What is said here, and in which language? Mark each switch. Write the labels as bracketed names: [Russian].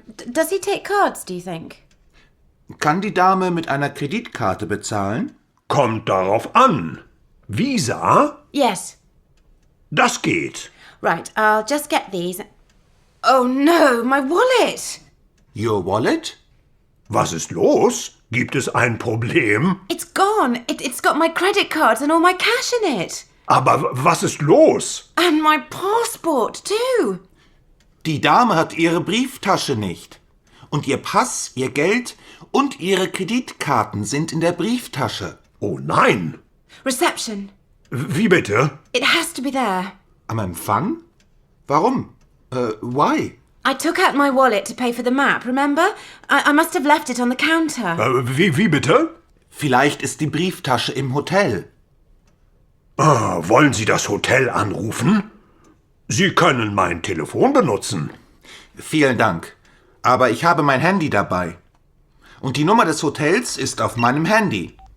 [English] Does he take cards, do you think? [German] Kann die Dame mit einer Kreditkarte bezahlen? Kommt darauf an. Visa? [English] Yes. [German] Das geht. [English] Right, I'll just get these. Oh no, my wallet! Your wallet? [German] Was ist los? Gibt es ein Problem? [English] It's gone. It's got my credit cards and all my cash in it. [German] Aber was ist los? [English] And my passport, too. [German] Die Dame hat ihre Brieftasche nicht. Und ihr Pass, ihr Geld und ihre Kreditkarten sind in der Brieftasche. Oh nein. [English] Reception. [German] Wie bitte? [English] It has to be there. [German] Am Empfang? Warum? [English] Why? I took out my wallet to pay for the map, remember? I must have left it on the counter. [German] Wie bitte? Vielleicht ist die Brieftasche im Hotel. Wollen Sie das Hotel anrufen? Sie können mein Telefon benutzen. Vielen Dank. Aber ich habe mein Handy dabei. Und die Nummer des Hotels ist auf meinem Handy.